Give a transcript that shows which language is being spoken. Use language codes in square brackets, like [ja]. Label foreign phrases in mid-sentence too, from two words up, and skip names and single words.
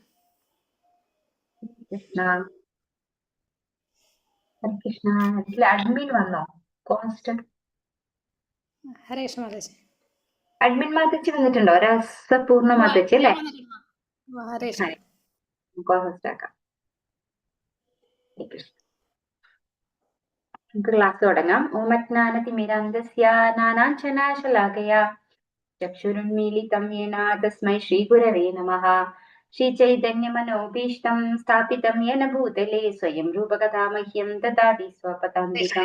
[sa] കൃഷ്ണ ഹരേ കൃഷ്ണ. [ml] ഇതിൽ അഡ്മിൻ വന്നോ? കോൺസ്റ്റന്റ് [sa] हरे कृष्ण माता जी। [ml] അഡ്മിൻ മാതച്ചി വന്നിട്ടുണ്ടോ? രസപൂർണ്ണ മാതച്ചി അല്ലേ? [sa] हरे कृष्ण। [ml] കോൺസ്റ്റ് ആക്കാം. നമുക്ക് ക്ലാസ് തുടങ്ങാം. [sa] ഓമജ്ഞാനതിമിരാന്ധസ്യ നാനാഞ്ജനാശലാകയാ ചക്ഷുരുന്മീലിതം യേന തസ്മൈ ശ്രീഗുരവേ നമഃ. ശ്രീചൈതന്യമനോഭീഷ്ടം സ്ഥാപിതം യേന ഭൂതലേ സ്വയം രൂപകഥാ മഹ്യം ദദാതി സ്വപദാന്തികം.